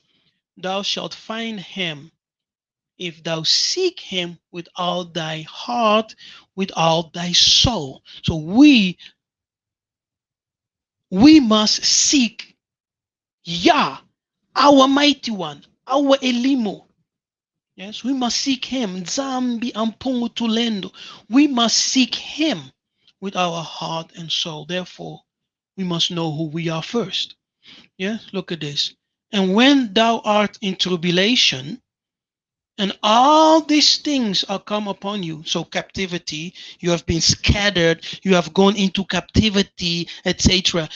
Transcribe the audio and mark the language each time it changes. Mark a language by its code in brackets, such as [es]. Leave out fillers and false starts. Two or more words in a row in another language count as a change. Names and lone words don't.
[en] Thou shalt find him if thou seek him with all thy heart, with all thy soul. So we must seek Yah, our mighty one, our Elimo. Yes, we must seek him. [kg] Zambi ampungu tulendo. [en] We must seek him with our heart and soul. Therefore, we must know who we are first. Yes, look at this. And when thou art in tribulation, and all these things are come upon you, so captivity, you have been scattered, you have gone into captivity, etc.